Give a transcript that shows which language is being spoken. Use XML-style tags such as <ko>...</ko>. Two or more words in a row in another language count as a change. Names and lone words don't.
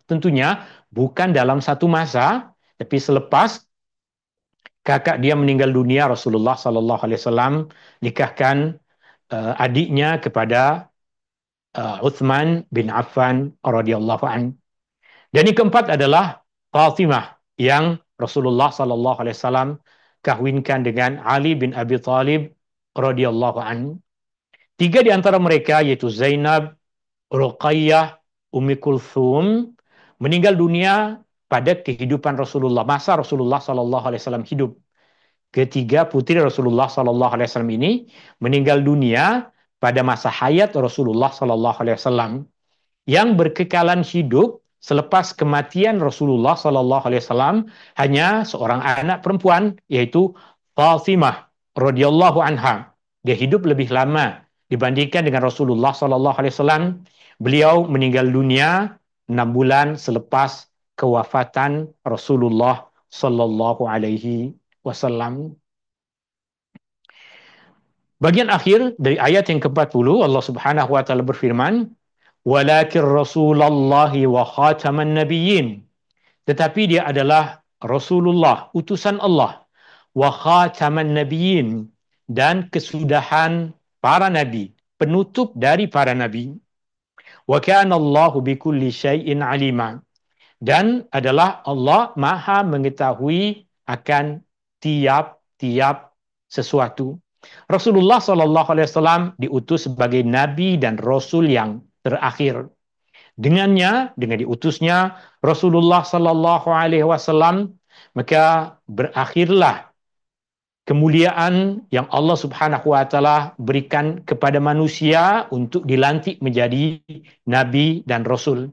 <ms>Tentunya bukan dalam satu masa, tapi selepas kakak dia meninggal dunia, Rasulullah</ms> <ar>صلى الله عليه وسلم</ar> <ms>nikahkan adiknya kepada Uthman bin Affan</ms> <ar>رضي الله عن.</ar> <ms>Dan yang keempat adalah Fatimah, yang Rasulullah</ms> <ar>صلى الله عليه وسلم</ar> <ms>kahwinkan dengan Ali bin Abi Thalib</ms> <ar>رضي الله عن.</ar> <ms>3 di antara mereka yaitu Zainab, Ruqayyah, Ummi Kulthum meninggal dunia pada kehidupan Rasulullah, masa Rasulullah</ms> <ar>صلى الله عليه وسلم</ar> <ms>hidup. Ketiga putri Rasulullah</ms> <ar>صلى الله عليه وسلم</ar> <ms>ini meninggal dunia pada masa hayat Rasulullah</ms> <ar>صلى الله عليه وسلم.</ar> <ms>Yang berkekalan hidup selepas kematian Rasulullah</ms> <ar>صلى الله عليه وسلم</ar> <ms>hanya seorang anak perempuan, yaitu Fatimah</ms> <ar>رضي الله عنها.</ar> <ms>Dia hidup lebih lama dibandingkan dengan Rasulullah</ms> <ar>صلى الله عليه وسلم.</ar> <ms>Beliau meninggal dunia 6 bulan selepas kewafatan Rasulullah</ms> <ar>صلى الله عليه وسلم.</ar> <ms>Bagian akhir dari ayat yang ke-40,</ms> <ar>الله سبحانه وتعالى</ar> <ms>berfirman,</ms> <ar>"ولكن رسول الله وخاتم النبيين."</ar> <ms>Tetapi dia adalah Rasulullah, utusan Allah,</ms> <ar>وخاتم النبيين,</ar> <ms>dan kesudahan para nabi, penutup dari para nabi.</ms> <ar>وكان الله بكل شيء عليما.</ar> <ms>Dan adalah Allah Maha mengetahui akan tiap-tiap sesuatu. Rasulullah</ms> <ar>صلى الله عليه وسلم</ar> <ms>diutus sebagai nabi dan rasul yang terakhir. Dengannya, dengan diutusnya Rasulullah</ms> <ar>صلى الله عليه وسلم,</ar> <ms>maka berakhirlah kemuliaan yang</ms> <ar>الله سبحانه وتعالى</ar> <ms>berikan kepada manusia untuk dilantik menjadi nabi dan rasul.</ms>